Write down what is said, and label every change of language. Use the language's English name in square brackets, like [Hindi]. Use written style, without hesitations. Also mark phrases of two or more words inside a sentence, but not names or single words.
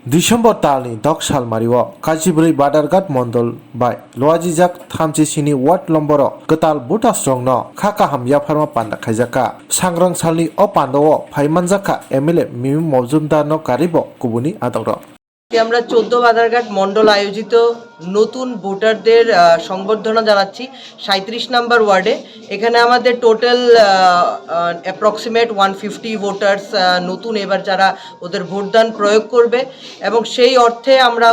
[Bodo] डिसेम्बर तालनि दक सालमारियाव काजिब्रै बादारघाट मण्डल बाय लवाजिजाक 37 वार्ड नम्बर गताल बुटा स्ट्रंगनो खाका हामया फार्मा पान्दा खायजाका सांग्रां सालनि अ पान्दाव फाइमानजाका एमएलए मिमि मजुमदारनो कारिब कुबुनि आदर [Bangla] আমরা 14 বাদারঘাট মণ্ডল আয়োজিত নতুন ভোটারদের সংবর্ধনা জানাচ্ছি 37 নম্বর ওয়ার্ডে। এখানে আমাদের [English] total approximate [Bangla] 150 ভোটার্স নতুন এবার যারা ওদের ভোটদান প্রয়োগ করবে এবং সেই অর্থে আমরা